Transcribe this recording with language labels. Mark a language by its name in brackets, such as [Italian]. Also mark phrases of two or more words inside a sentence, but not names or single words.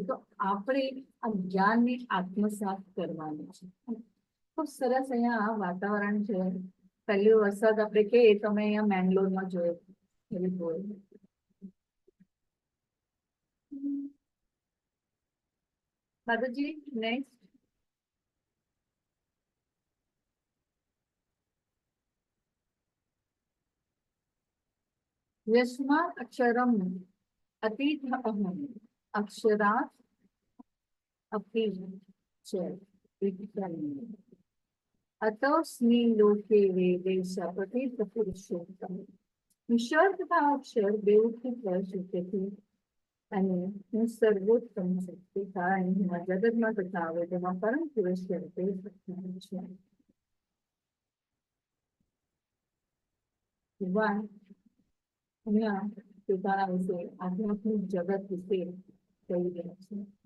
[Gujarati] તો આપણે આ જ્ઞાનને આત્મસાત કરવાનું છે. ખૂબ સરસ અહીંયા વાતાવરણ છે. પહેલો વરસાદ આપણે કહીએ તો અમે અહીંયા મેંગ્લોરમાં જોયો. માતાજી નેક્સ્ટ. [Sanskrit] यस्मात् अक्षरम अतीत अहम अक्षरात् अपि च विज्ञानम् अतोऽस्मि लोके वेदे सपठित पुरुषोत्तम. [Gujarati] ઈશ્વર તથા અક્ષર બેઉથી પ્રસિદ્ધથી અને હું સર્વોત્તમ શક્તિ કારણ હું જગતમાં તથા વેદમાં પરમ પુરુષ તરીકે પ્રખ્યાત છું. ભગવાન અહીંયા પોતાના વિશે આધ્યાત્મિક જગત વિશે કહી રહ્યા છે.